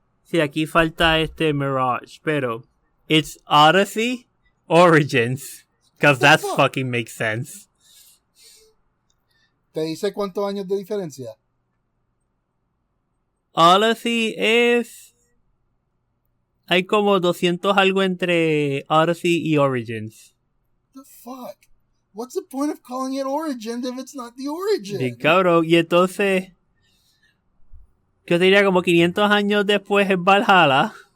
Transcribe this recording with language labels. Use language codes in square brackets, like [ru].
[es] Sí, aquí falta Mirage, pero... [en] It's Odyssey Origins. Because that fucking makes sense. [es] ¿Te dice cuántos años de diferencia? Odyssey es... Hay como 200 algo entre Odyssey y Origins. [en] The fuck? What's the point of calling it Origins if it's not the Origin? [es] Sí, cabrón. Y entonces... Yo diría como 500 años después es Valhalla.